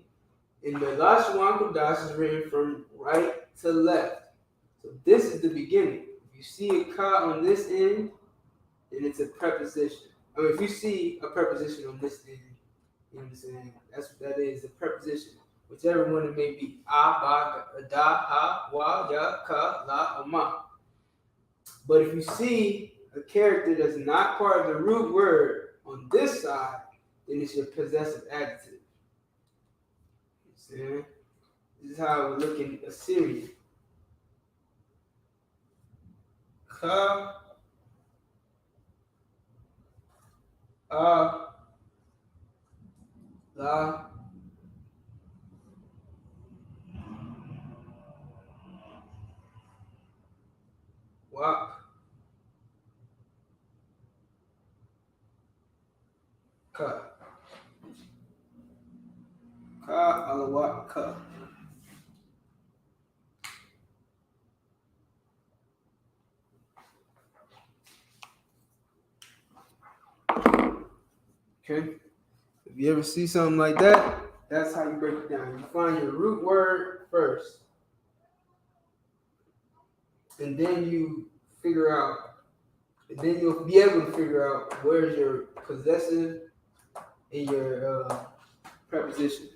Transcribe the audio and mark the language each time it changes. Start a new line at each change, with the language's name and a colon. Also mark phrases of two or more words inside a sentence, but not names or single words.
English: In the Lashawan Qadash is written from right to left. So this is the beginning. If you see a ka on this end, then it's a preposition. I mean, if you see a preposition on this end, you know what I'm saying? That's what that is, a preposition. Whichever one it may be. A,
Hebrew: ba, da, ha, wa, ya, ka, la,
English: or ma. But if you see a character that's not part of the root word on this side, then it's your possessive adjective. You know what I'm saying? This is how we look in Assyrian.
Hebrew: Ka, a, la, wa, ka. Ka, alawak, ka.
English: Okay? If you ever see something like that, that's how you break it down. You find your root word first. And then you figure out, and then you'll be able to figure out where's your possessive and your prepositions.